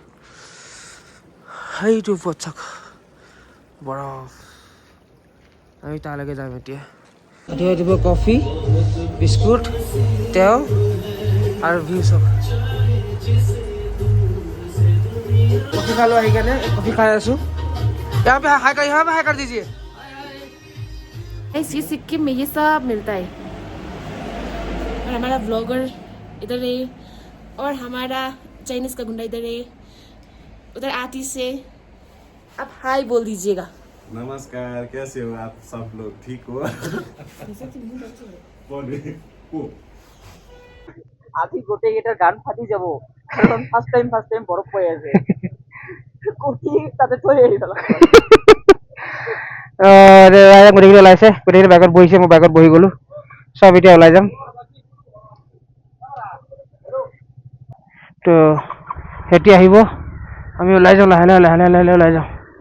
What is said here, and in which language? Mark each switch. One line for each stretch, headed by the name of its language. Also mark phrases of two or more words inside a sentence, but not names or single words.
Assamese: সেইটো ওপৰত চাওক বৰফ আমি তালৈকে যাম এতিয়া ৰাতিপুৱা কফি বিস্কুট তেল আৰু ভিউ চাওক কফি খালোঁ আহি কেনে কফি খাই আছোঁ
Hindi: यहाँ पे हाई कर दीजिए ये सिक्किम में ये सब मिलता है और हमारा व्लॉगर इधर है और हमारा चाइनीज का गुंडा इधर है उधर आती से आप हाय बोल दीजिएगा नमस्कार कैसे हो आप सब लोग ठीक हो
Assamese: আজি গোটেই কেইটাৰ গান ফাটি যাব কাৰণ ফাৰ্ষ্ট টাইম বৰফ পৰি আছে কফি তাতে থৈ আহি পেলাম গোটেইখিনি ওলাইছে গোটেইখিনি বাইকত বহিছে মই বাইকত বহি গ'লো চব এতিয়া ওলাই যাম তো এতিয়া আহিব আমি ওলাই যাওঁ লাহে লাহে ওলাই যাওঁ